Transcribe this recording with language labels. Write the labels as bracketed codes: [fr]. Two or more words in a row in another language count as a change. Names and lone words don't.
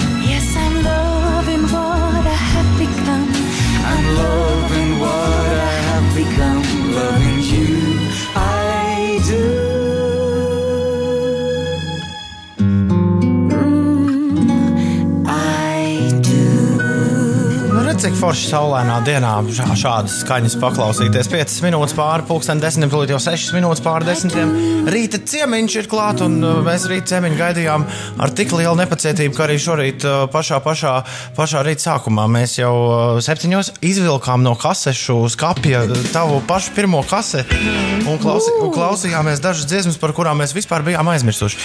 [en] Yes, I'm loving what I have become. I'm loving what I have become. Loving you, I do. I do. [lv] Cik forši saulainā dienā šādas skaņas paklausīties. 5 minūtes pāri pulksten 10, tūlīt jau 6 minūtes pāri 10. Rīta ciemiņš ir klāt, un mēs rīta ciemiņu gaidījām ar tik lielu nepacietību, ka arī šorīt pašā rīta sākumā mēs jau 7 izvilkām no kasešu skapja tavu pašu pirmo kaseti un klausījāmies dažas dziesmas, par kurām mēs vispār bijām aizmirsuši.